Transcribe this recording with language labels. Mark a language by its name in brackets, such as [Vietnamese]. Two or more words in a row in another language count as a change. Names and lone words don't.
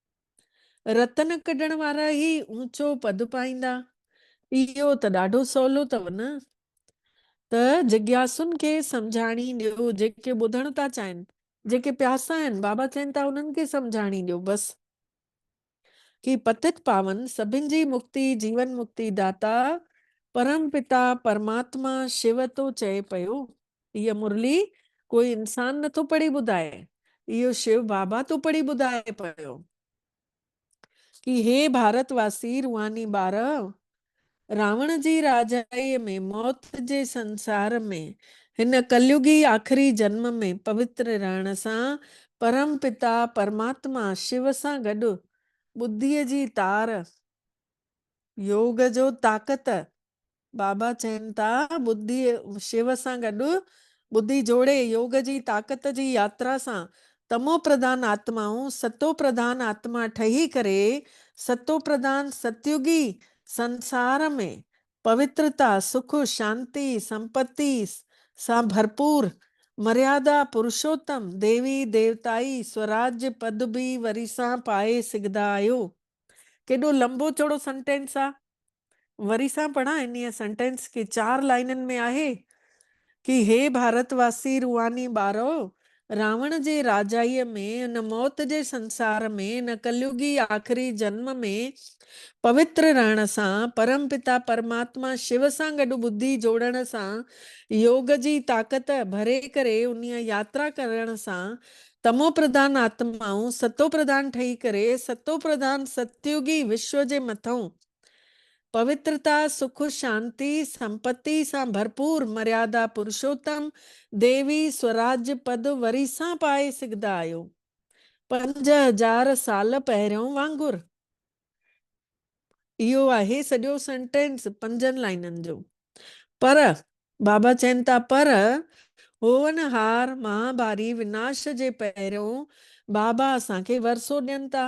[Sindhi] रतन कढण वारा ई ऊंचो पद पाईंदा। इहो त ॾाढो सवलो अथव न। त जिज्ञासुनि खे सम्झाणी ॾियो, जेके ॿुधण था चाहिनि, जेके प्यासा आहिनि, बाबा चवनि था उन्हनि खे सम्झाणी ॾियो बसि। कि पतित पावन सभिनि जी मुक्ति, जीवन मुक्ति दाता परम पिता परमात्मा शिव तो चए पियो। इहा मुरली कोई इंसान नथो पढ़ी ॿुधाए, इहो शिव बाबा तो पढ़ी ॿुधाए पियो कि हे भारतवासी रूहानी ॿार, रावण जी राजाईअ में, मौत जे संसार में, हिन कलयुगी आख़िरी जन्म में पवित्र रहण सां परम पिता परमात्मा शिव सां गॾु बुद्धीअ जी तार, योग जो ताक़त, बाबा चवनि था बुद्धि शिव सां गॾु बुद्धि जोड़े योग जी ताक़त जी यात्रा सां तमो प्रधान आत्माऊं सतो प्रधान आत्मा ठही करे सतो प्रधान सतयुगी संसार में पवित्रता, सुख, शांति, संपत्ति सां भरपूर मर्यादा पुरुषोत्तम देवी देवताई स्वराज्य पद बि वरी सां पाए सघंदा आहियो। केॾो लंबो चौड़ो सेंटेंस आहे, वरी सां पढ़ा इन सेंटेंस खे 4 लाइननि में आहे कि हे भारतवासी रूहानी ॿारो, रावण जे राजाईअ में, न मौत जे संसार में, न कलयुगी आख़िरी जन्म में पवित्र रहण सां परम पिता परमात्मा शिव सां गॾु बुद्धि जोड़ण सां योग जी ताक़त भरे करे उन यात्रा करण सां तमो प्रधान आत्माऊं सतो प्रधान ठही करे सतो प्रधान सतयुगी विश्व जे मथों पवित्रता, सुख, शांति, संपत्ति सां भरपूर मर्यादा पुरुषोत्तम देवी स्वराज्य पद वरी सां पाए सघंदा आहियो। 5000 साल पहिरियों वांगुरु। इहो आहे सॼो सेंटेंस 5 लाइननि जो। पर बाबा चवनि था पर होवनहार महाभारी विनाश जे पहिरियों बाबा असांखे वरसो ॾियनि था।